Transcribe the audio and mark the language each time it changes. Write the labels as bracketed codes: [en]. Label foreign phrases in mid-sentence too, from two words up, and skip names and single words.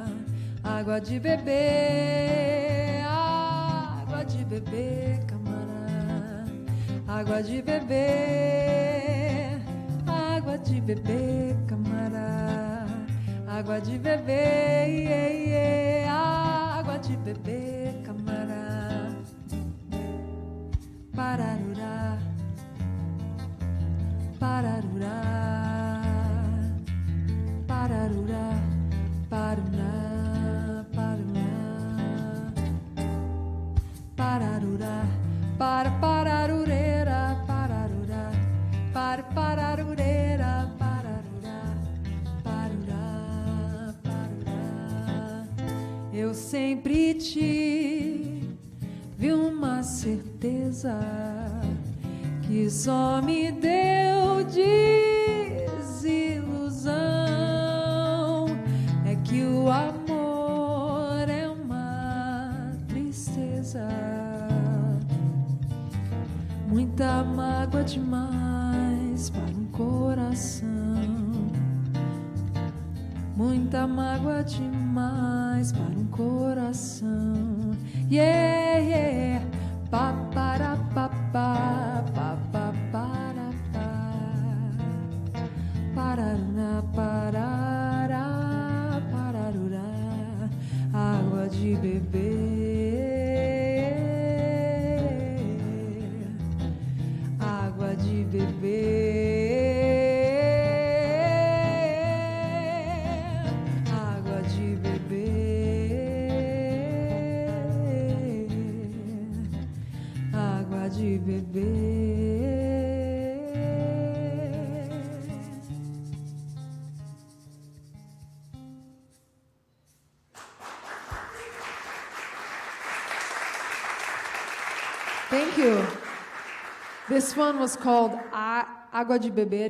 [pt] Água de beber, camará. Água de beber, camará. Água de beber, água de beber, camará. Pararurá, pararurá, pararurá, parará, parará, pararurá, para pararurera, pararurá, para pararurera, pararurá, parará, parará. Eu sempre tive uma certeza que só me deu desilusão, é que o amor é uma tristeza, muita mágoa demais para um coração. muita mágoa demais para um coração. [en] Yeah, yeah. Pa para pa pa pa pa para pa. Parará, parará, pararurá. [pt] Água de beber. Água de beber. De beber. [en] Thank you. This one was called Água de Beber.